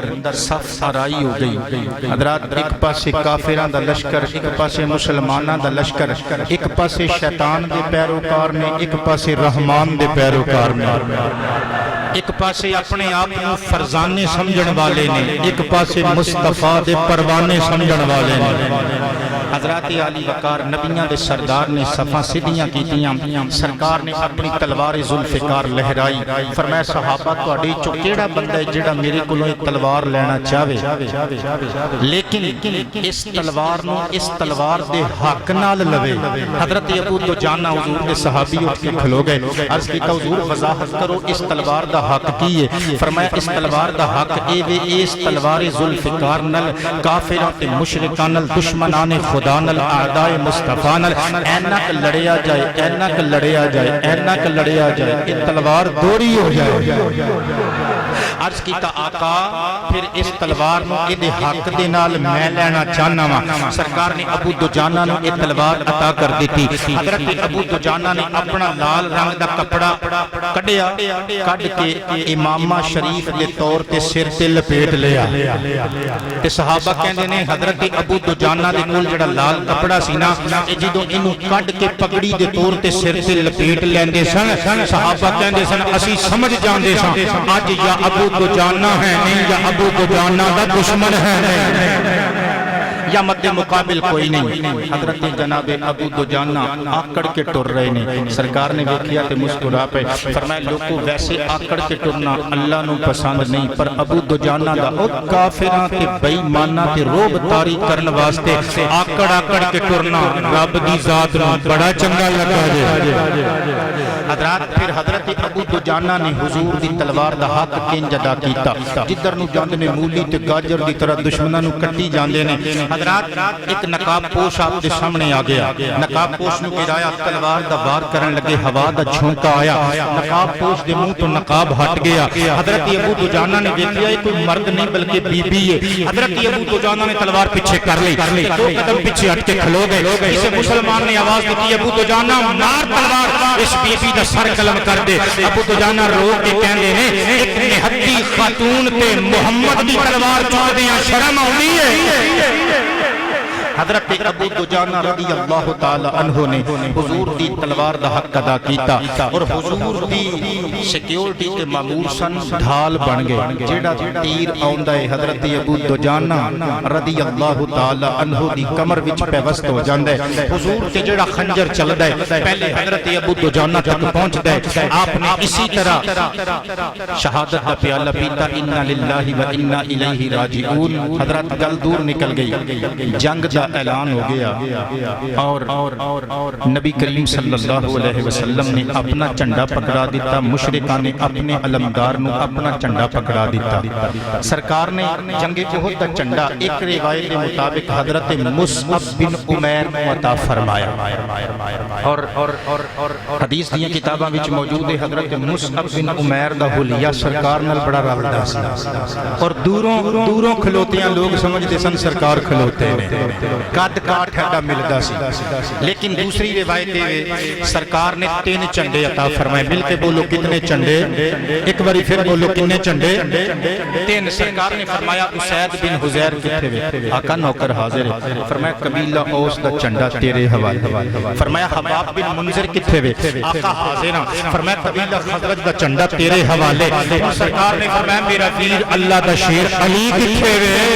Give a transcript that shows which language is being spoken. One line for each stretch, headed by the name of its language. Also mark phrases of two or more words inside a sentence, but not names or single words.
Punjabi: صف آرائی ہو گئی حضرات ایک پاسے کافران دا لشکر ایک پاسے مسلمانان دا لشکر ایک پاسے شیطان دے پیروکار نے ایک پاسے رحمان دے پیروکار نے ایک پاسے اپنے آپ کو فرزانے سمجھن والے نے ایک پاسے مصطفیٰ دے پروانے سمجھن والے نے حضرات علی وقار نبیاں دے سردار نے صفاں سیدھیاں کیتیاں سرکار نے اپنی تلوار ذوالفقار لہرائی فرمایا صحابہ تہاڈے چوں کیڑا بندہ ہے جڑا میرے کولوں ایک تلوار لینا چاہے لیکن اس تلوار دے حق نال لوے حضرت ابو دجانہ حضور دے صحابی اٹھ کے کھلو گئے عرض کیتا حضور وضاحت کرو اس تلوار دا حق کی ہے فرمایا اس تلوار دا حق اے وے اس تلوار ذوالفقار نال کافراں تے مشرکاں نال دشمنان خدا نال اعداء مصطفیٰ نال اینک لڑیا جائے اینک لڑیا جائے اینک لڑیا جائے یہ تلوار دوری ہو جائے عرض کیتا آقا پھر اس تلوار نو ادھے حق دے نال میں لینا چاہنا وا سرکار نے ابو دجانہ نو یہ تلوار عطا کر دیتی حضرت ابو دجانہ نے اپنا لال رنگ دا کپڑا کڈیا کڈ کے امامہ شریف دے طور تے سر تے لپیٹ لیا تے صحابہ کہندے نے حضرت ابو دجانہ دے کول جڑا لال کپڑا سی نا جدوں اینو کڈ کے پگڑی دے طور تے سر تے لپیٹ لیندے سن صحابہ کہندے سن اسی سمجھ جاندے سن اج یا ابو دجانہ ہے نہیں یا ابو دجانہ دا دشمن ہے یا مد مقابل کوئی نہیں حضرت جناب ابو دجانہ آکڑ کے ٹر رہے نے سرکار نے دیکھیا تے مسکرا پہ فرمایا لوگوں ویسے آکڑ کے ٹرنا اللہ نو پسند نہیں پر ابو دجانہ دا او کافراں تے بے ایماناں تے روب طاری کرن واسطے آکڑ کے ٹرنا رب دی ذات نو بڑا چنگا لگا جے حضرات پھر حضرت ابو دجانہ نے حضور دی تلوار دا حق کنج ادا کیتا جدھر نو جاندے نے مولی تے گاجر دی طرح دشمناں نو کٹی جاندے نے حضرات ایک نقاب پوش آپ دے سامنے آ گیا نقاب پوش نو گرایا تلوار دا وار کرن لگے ہوا دا جھونکا آیا نقاب پوش دے منہ تو نقاب ہٹ گیا حضرت ابو دجانہ نے دیکھیا یہ کوئی مرد نہیں بلکہ بی بی ہے حضرت ابو دجانہ نے تلوار پیچھے کر لی دو قدم پیچھے ہٹ کے کھلو گئے اسے مسلمان نے آواز دی ابو دجانہ مار تلوار اس بی بی دا سر قلم کر دے ابو دجانہ رو کے کہندے نے ایک نہتی خاتون تے محمد دی تلوار چوک دیاں شرم آؤندی ہے حضرت ابو دجانہ
Arabic: رضی اللہ تعالی عنہ
Punjabi: نے حضور دی تلوار دا حق ادا کیتا اور حضور دی سیکیورٹی تے مامور سن ڈھال بن گئے جیڑا تیر آوندا ہے حضرت ابو دجانہ
Arabic: رضی اللہ تعالی عنہ
Punjabi: دی کمر وچ پیوست ہو جاندا ہے حضور تے جیڑا خنجر چلدا ہے پہلے حضرت ابو دجانہ تک پہنچدا ہے آپ نے اسی طرح شہادت کا پیالہ پیتا
Arabic: انا للہ و انا الیہ راجعون
Punjabi: حضرت گل دور نکل گئی جنگ دا اعلان ہو گیا اور نبی کریم
Arabic: صلی اللہ علیہ وسلم
Punjabi: نے اپنا جھنڈا پکڑا دیتا مشرکان نے اپنے علمدار نو اپنا جھنڈا پکڑا دیتا سرکار نے جنگ احد دا جھنڈا ایک روایت کے مطابق حضرت مصعب بن عمیر کو عطا فرمایا اور حدیث دیاں کتاباں وچ موجود ہے حضرت مصعب بن عمیر دا حلیہ سرکار نال بڑا رلدا سی اور دوروں کھلوتیاں لوگ سمجھتے سن سرکار کھلوتے نے قد کاٹ کھڈا ملدا سی لیکن دوسری روایت ہے سرکار نے 3 جھنڈے عطا فرمائے مل کے بولو کتنے جھنڈے ایک باری پھر بولو کتنے جھنڈے 3 سرکار نے فرمایا اسید بن حذیر کتھے وے آقا نوکر حاضر ہے فرمایا قبیلہ اوس دا جھنڈا تیرے حوالے فرمایا حباب بن منذر کتھے وے آقا حاضر ہیں فرمایا قبیلہ خزرج دا جھنڈا تیرے حوالے سرکار نے فرمایا میرا ویر اللہ دا شیر علی کتھے وے